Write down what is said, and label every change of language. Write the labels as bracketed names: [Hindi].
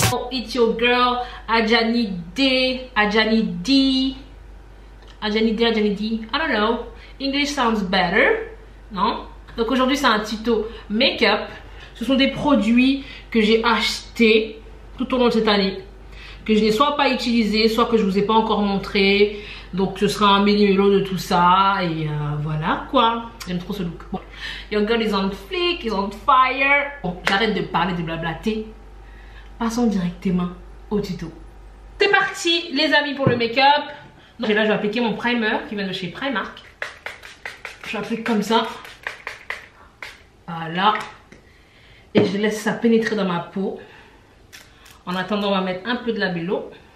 [English] It's your girl Adjani D, Adjani D, Adjani D, Adjani D. I don't know, English sounds better, non? [French] Donc aujourd'hui c'est un tuto make-up. Ce sont des produits que j'ai achetés tout au long de cette année, que je n'ai soit pas utilisé, soit que je vous ai pas encore montré. Donc ce sera un méli-mélo de tout ça. Et voilà quoi. J'aime trop ce look. Bon. [English] Your girl is on flick, is on fire. [French] Bon, j'arrête de parler, de blablater. Passons directement au tuto. C'est parti les amis pour le make-up. Donc là je vais appliquer mon primer qui vient de chez Primark. Je l'applique comme ça. Voilà. Et je laisse ça pénétrer dans ma peau. En attendant, on va mettre un peu de labello.